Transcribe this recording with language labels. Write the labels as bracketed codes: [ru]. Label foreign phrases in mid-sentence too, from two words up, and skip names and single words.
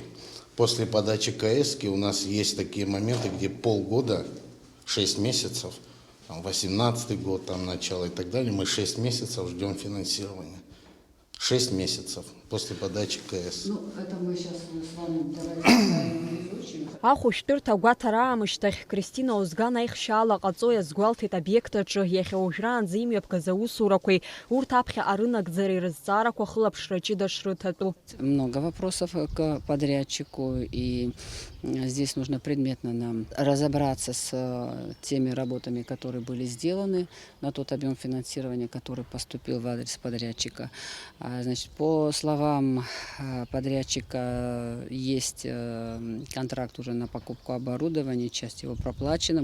[ru] После подачи КС у нас есть такие моменты, где полгода, 6 месяцев, 18 год, там начало и так далее, мы 6 месяцев ждем финансирования. 6 месяцев после подачи КС. Ну, это мы сейчас с вами давайте изучим. [ab] Ахәышәтәырҭа агәаҭара аамышьҭахь Кристина Озган аихшьаала ҟаҵо иазгәалҭеит обиект аҿы иахьа уажәраанӡа имҩаԥгаз аусурақәеи урҭ аԥхьаҟа рынагӡареи рызҵаарақәа хылаԥшра ҷыда шрыҭатәу. [ru] Много вопросов к подрядчику, и здесь нужно предметно нам разобраться с теми работами, которые были сделаны на тот объем финансирования, который поступил в адрес подрядчика. Значит, по словам подрядчика, есть контракт уже на покупку оборудования, часть его проплачена.